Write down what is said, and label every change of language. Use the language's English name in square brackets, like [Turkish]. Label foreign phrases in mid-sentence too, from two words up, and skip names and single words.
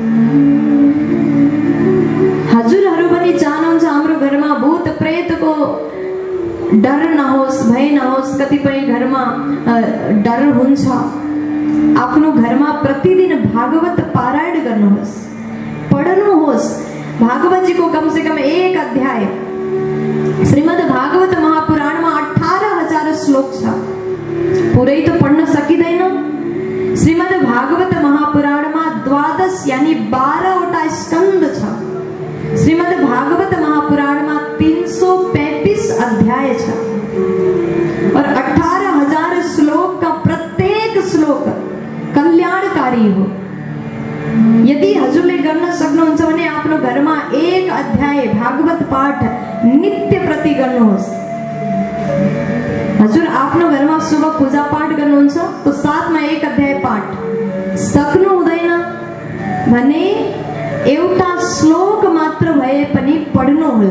[Nepali] हजुरहरू पनि चाहनुहुन्छ हाम्रो घरमा भूत प्रेतको डर नहोस्, भय नहोस्। कतिपय घरमा डर हुन्छ। आफ्नो घरमा प्रतिदिन भागवत पारायण गर्नुहोस्, पढ्नुहोस्। [Hindi] भागवत जी को कम से कम [Nepali] 1 अध्याय श्रीमद् भागवत महापुराणमा 18,000 श्लोक छ। पुरै त पढ्न सकिँदैन। श्रीमद् भागवत महापुराणमा 12 यानी 12 वटा स्कन्द छ। श्रीमद् भागवत महापुराणमा 335 अध्याय छ [Hindi] और 18,000 श्लोक का [Nepali] प्रत्येक श्लोक कल्याणकारी हो। यदि हजुरले गर्न सक्नुहुन्छ भने आफ्नो घरमा 1 अध्याय भागवत पाठ नित्य प्रति गर्नुहोस्। हजुर आफ्नो घरमा सुबह पूजा पाठ गर्नुहुन्छ तो साथमा 1 अध्याय पाठ सक्नु हुँदैन भने एउटा श्लोक मात्र भए पनि पढ्नु होला।